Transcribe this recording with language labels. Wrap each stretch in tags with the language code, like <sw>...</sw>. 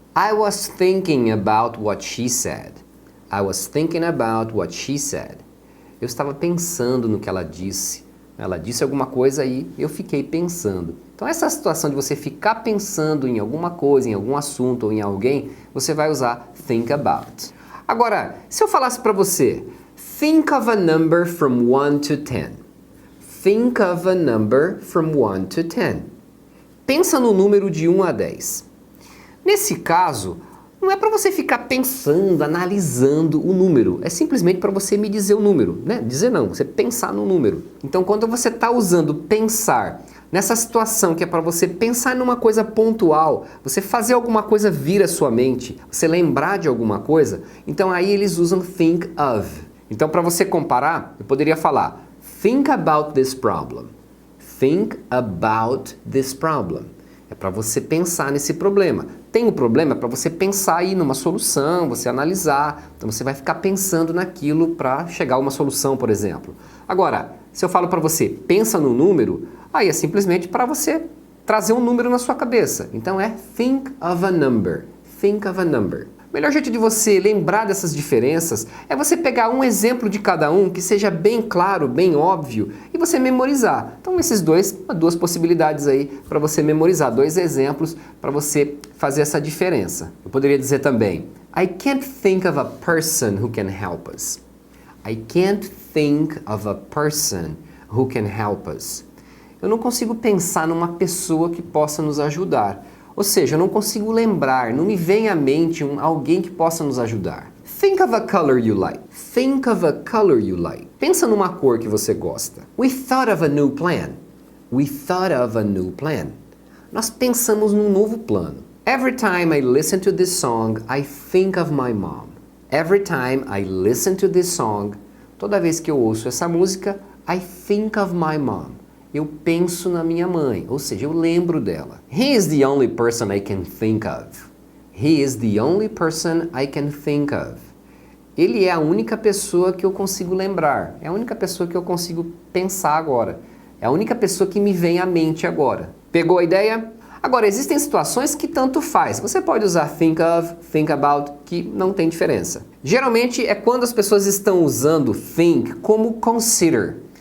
<en>I was thinking about what she said. I was thinking about what she said.</en> <pt>Eu estava pensando no que ela disse. Ela disse alguma coisa e eu fiquei pensando. Então essa situação de você ficar pensando em alguma coisa, em algum assunto ou em alguém, você vai usar think about. Agora, se eu falasse para você,</pt> <en>think of a number from 1 to 10. Think of a number from 1 to 10.</en> <pt>Pensa no número de 1 a 10. Nesse caso, não é para você ficar pensando, analisando o número, é simplesmente para você me dizer o número, né? Dizer não, você pensar no número. Então, quando você está usando pensar nessa situação que é para você pensar numa coisa pontual, você fazer alguma coisa vir à sua mente, você lembrar de alguma coisa, então aí eles usam think of. Então, para você comparar, eu poderia falar</pt> <en>think about this problem. Think about this problem.</en> <pt>É para você pensar nesse problema. Tem um problema, é para você pensar aí numa solução, você analisar. Então você vai ficar pensando naquilo para chegar a uma solução, por exemplo. Agora, se eu falo para você, pensa no número, aí é simplesmente para você trazer um número na sua cabeça. Então é</pt> <en>think of a number. Think of a number.</en> <pt>O melhor jeito de você lembrar dessas diferenças é você pegar um exemplo de cada um que seja bem claro, bem óbvio e você memorizar. Então esses duas possibilidades aí para você memorizar, dois exemplos para você fazer essa diferença. Eu poderia dizer também,</pt> <en>I can't think of a person who can help us. I can't think of a person who can help us.</en> <pt>Eu não consigo pensar numa pessoa que possa nos ajudar. Ou seja, eu não consigo lembrar, não me vem à mente alguém que possa nos ajudar.</pt> <en>Think of a color you like. Think of a color you like.</en> <pt>Pensa numa cor que você gosta.</pt> <en>We thought of a new plan. We thought of a new plan.</en> <pt>Nós pensamos num novo plano.</pt> <en>Every time I listen to this song, I think of my mom. Every time I listen to this song,</en> <pt>toda vez que eu ouço essa música,</pt> <en>I think of my mom.</en> <pt>Eu penso na minha mãe, ou seja, eu lembro dela. He is the only person I can think of. He is the only person I can think of. Ele é a única pessoa que eu consigo lembrar. É a única pessoa que eu consigo pensar agora. É a única pessoa que me vem à mente agora. Pegou a ideia? Agora, existem situações que tanto faz. Você pode usar think of, think about, que não tem diferença. Geralmente é quando as pessoas estão usando think como consider.</pt>